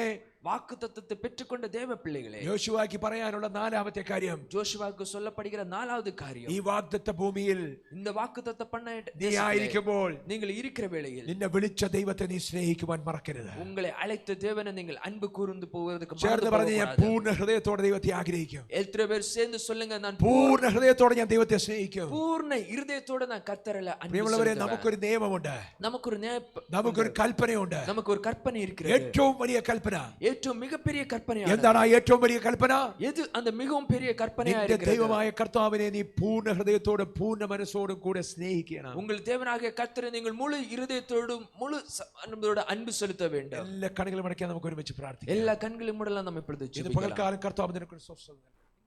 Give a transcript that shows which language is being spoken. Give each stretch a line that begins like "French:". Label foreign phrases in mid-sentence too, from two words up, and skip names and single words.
Tamil: வாக்குத்தத்தத்தை பெற்றுக்கொண்ட தேவ பிள்ளைகளே,
Malayalam: യോശുവയ്ക്ക് പറയാനുള്ള 4ാമത്തെ കാര്യം,
Tamil: ஜோஷுவாக்கு சொல்லப்படுகிற 4வது காரியம்,
Malayalam: ഈ വാഗ്ദത്ത ഭൂമിയിൽ
Tamil: இந்த വാக்குத்தத்த பண்ண
Malayalam: നീ ആയിരിക്കുമ്പോൾ
Tamil: நீங்கள் இருக்கிற வேளையில்
Malayalam: നിന്നെ വിളിച്ച ദൈവത്തെ നീ സ്നേഹിക്കുവാൻ മറക്കരുത്.
Tamil: உங்களை அழைத்த தேவனை நீங்கள் அன்பு கூர்ந்து போவதற்கு
Malayalam: ചേർന്ന് പറഞ്ഞ് ഞാൻ പൂർണ്ണ ഹൃദയത്തോടെ ദൈവത്തെ ആഗ്രഹിക്കും.
Tamil: எத்தனை பேர் சேர்ந்து சொல்லுங்க, நான்
Malayalam: പൂർണ്ണ ഹൃദയത്തോടെ ഞാൻ ദൈവത്തെ സ്നേഹിക്കും.
Tamil: பூர்ண இருதயத்தோட நான் கர்த்தரில் அன்பு
Malayalam: പ്രിയമുള്ളവരെ,
Tamil: செலுத்துவேன்.
Malayalam: നമുക്കൊരു നിയമമുണ്ട്, നമുക്കൊരു കൽപ്പനയുണ്ട്.
Tamil: நமக்கு ஒரு கற்பனை இருக்கிறது.
Malayalam: ഏറ്റവും വലിയ കൽപ്പന,
Tamil: ഏറ്റവും மிகப்பெரிய கற்பனை
Malayalam: എന്താണ് ആ ഏറ്റവും വലിയ കൽപ്പന?
Tamil: எது அந்த மிகவும் பெரிய கற்பனையா
Malayalam: നിന്റെ
Tamil: இருக்கிறது?
Malayalam: ദൈവമായ കർത്താവിനെ നീ പൂർണ്ണ ഹൃദയത്തോടും പൂർണ്ണ മനസ്സോടും കൂടെ സ്നേഹിക്കണം.
Tamil: உங்கள் தேவனாகிய கர்த்தரை நீங்கள் முழு இருதயத்தோடும் முழு அன்போடு அன்பு செலுத்த வேண்டும்.
Malayalam: എല്ലാ കണ്ണുകളും അടയ്ക്കാൻ നമുക്ക് ഒരുമിച്ച് പ്രാർത്ഥിക്കാം.
Tamil: எல்லா கண்களையும் மூடலாம். நம்ம இப்பொழுது
Malayalam: ഇത് പകൽക്കാലം കർത്താവ് നിനക്കൊരു സ്വസ്ഥത